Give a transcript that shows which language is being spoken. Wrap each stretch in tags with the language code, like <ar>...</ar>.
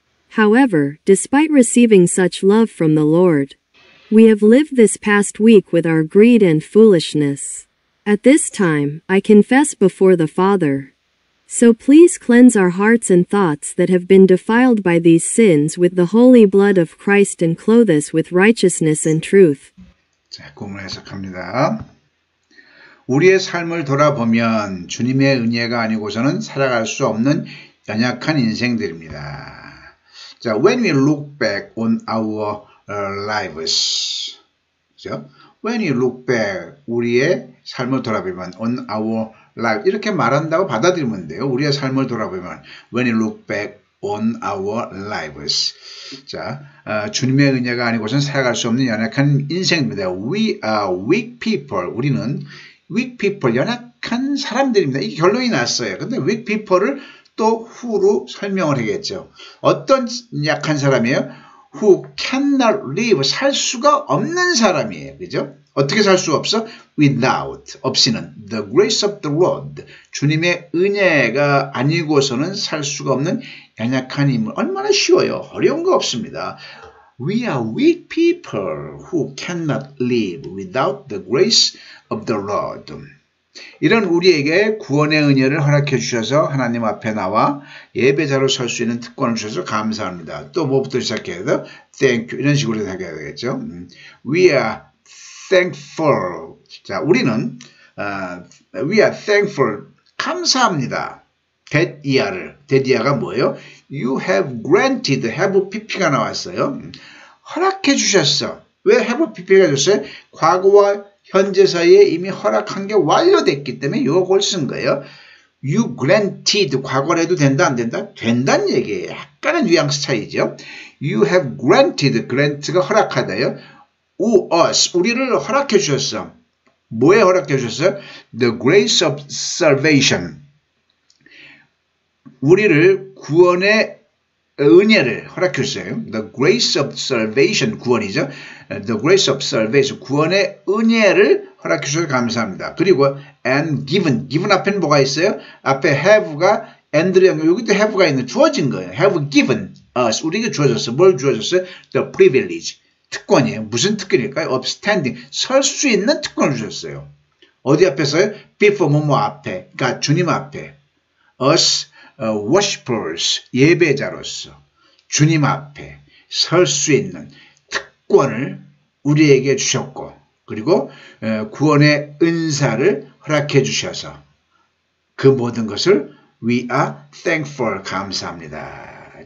<en>However, despite receiving such love from the Lord, we have lived this past week with our greed and foolishness. At this time, I confess before the Father. So please cleanse our hearts and thoughts that have been defiled by these sins with the holy blood of Christ and clothe us with righteousness and truth.</en> <ko>자, 구문 해석합니다. 우리의 삶을 돌아보면 주님의 은혜가 아니고서는 살아갈 수 없는 연약한 인생들입니다.</ko> <en>자, when we look back on our lives,</en> <ko>그죠?</ko> <en>When you look back,</en> <ko>우리의 삶을 돌아보면</ko> <en>on our life</en> <ko>이렇게 말한다고 받아들이면 돼요. 우리의 삶을 돌아보면</ko> <en>when you look back on our lives.</en> <ko>자, 주님의 은혜가 아니고서는 살아갈 수 없는 연약한 인생입니다.</ko> <en>We are weak people.</en> <ko>우리는</ko> <en>weak people,</en> <ko>연약한 사람들입니다. 이게 결론이 났어요. 근데 weak people을 또 who로 설명을 하겠죠. 어떤 약한 사람이에요?</ko> <en>Who cannot live,</en> <ko>살 수가 없는 사람이에요. 그죠? 어떻게 살 수가 없어? Without, 없이는</ko> <en>the grace of the Lord,</en> <ko>주님의 은혜가 아니고서는 살 수가 없는 연약한 인물. 얼마나 쉬워요. 어려운 거 없습니다.</ko> <en>We are weak people who cannot live without the grace of the Lord.</en> <ko>이런 우리에게 구원의 은혜를 허락해 주셔서 하나님 앞에 나와 예배자로 설 수 있는 특권을 주셔서 감사합니다. 또 뭐부터 시작해야 돼요?</ko> <en>Thank you.</en> <ko>이런 식으로 시작해야 되겠죠.</ko> <en>We are thankful.</en> <ko>자, 우리는</ko> <en>we are thankful.</en> <ko>감사합니다. 대디아가 뭐예요?</ko> <en>You have granted.</en> <ko>have pp가 나왔어요. 허락해 주셨어. 왜 have pp가 줬어요? 과거와 현재 사이에 이미 허락한 게 완료됐기 때문에 이걸 쓴 거예요.</ko> <en>You granted,</en> <ko>과거로 해도 된다 안 된다? 된다는 얘기예요. 약간의 뉘앙스 차이죠.</ko> <en>You have granted, grant가</en> <ko>허락하다요. us, 우리를 허락해 주셨어. 뭐에 허락해 주셨어요?</ko> <en>The grace of salvation.</en> <ko>우리를 구원의 은혜를 허락해 주세요.</ko> <en>The grace of salvation,</en> <ko>구원이죠.</ko> <en>The grace of salvation,</en> <ko>구원의 은혜를 허락해 주셔서 감사합니다. 그리고 and given, given 앞에는 뭐가 있어요? 앞에 have가 and를 연결, 여기도 have가 있는 주어진 거예요.</ko> <en>have given us,</en> <ko>우리에게 주어졌어. 뭘 주어졌어요?</ko> <en>The privilege,</en> <ko>특권이에요. 무슨 특권일까요?</ko> <en>of standing,</en> <ko>설 수 있는 특권을 주셨어요. 어디 앞에서요? before 뭐뭐 앞에, 그러니까 주님 앞에.</ko> <en>us worshippers,</en> <ko>예배자로서 주님 앞에 설 수 있는 특권을 우리에게 주셨고, 그리고 구원의 은사를 허락해 주셔서 그 모든 것을</ko> <en>we are thankful,</en> <ko>감사합니다.</ko>